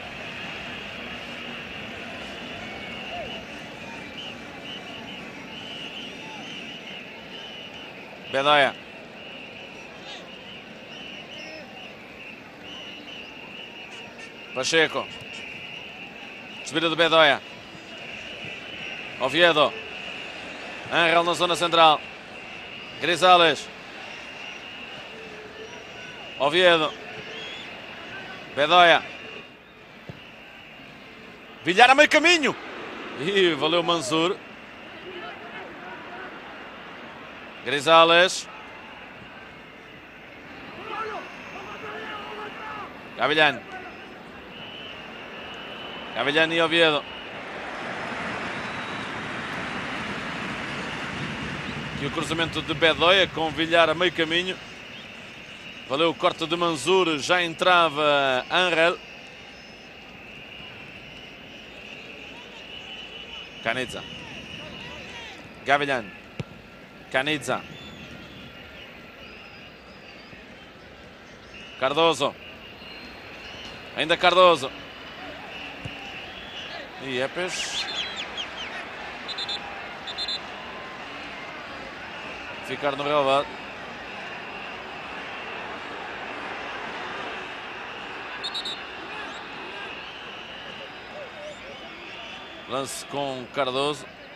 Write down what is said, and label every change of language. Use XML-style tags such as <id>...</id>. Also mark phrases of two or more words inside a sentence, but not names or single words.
<pt>Bedoya. Pacheco. Subida de Bedoya. Oviedo. Angel na zona central. Grisales. Oviedo. Bedoya. Villar a meio caminho. E valeu Manzur. Grisales. Gavilán. Gavilán e Oviedo. E o cruzamento de Bedoya com Villar a meio caminho. Valeu o corte de Manzur. Já entrava Angel. Canizza. Gavilán. Canizza. Cardoso. Ainda Cardoso. E Yepes. Ficar no relvado. Lance com Cardoso.</pt>